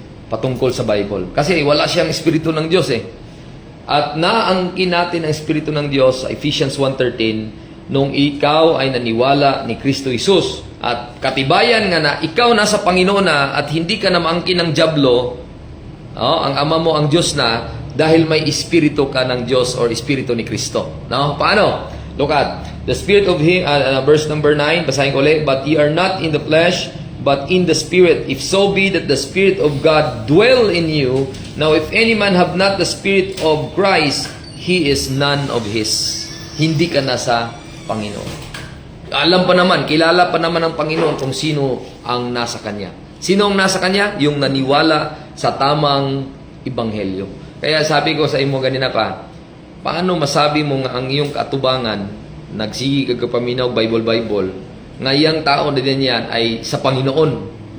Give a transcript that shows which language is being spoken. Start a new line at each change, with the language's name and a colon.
Filipino: Patungkol sa Bible. Kasi wala siyang Espiritu ng Diyos eh. At naangkin natin ang Espiritu ng Diyos sa Ephesians 1:13 nung ikaw ay naniwala ni Kristo Jesus. At katibayan nga na ikaw nasa Panginoon na at hindi ka na maangkin ng dyablo, ang ama mo ang Diyos na dahil may Espiritu ka ng Diyos or Espiritu ni Kristo.
English: No? Paano? Look at the Spirit of Him, verse number 9,
Filipino: basahin ko ulit.
English: But ye are not in the flesh, but in the Spirit, if so be that the Spirit of God dwell in you. Now if any man have not the Spirit of Christ, he is none of His.
Filipino: Hindi ka nasa Panginoon. Alam pa naman, kilala pa naman ng Panginoon kung sino ang nasa Kanya. Sino ang nasa Kanya? Yung naniwala sa tamang Ebanghelyo.
Cebuano: Kaya sabi ko sa imo ganina pa, paano masabi mo nga ang iyong katubangan, nagsigi ka kapaminaw, Bible, nga iyang tao na din yan ay sa Panginoon?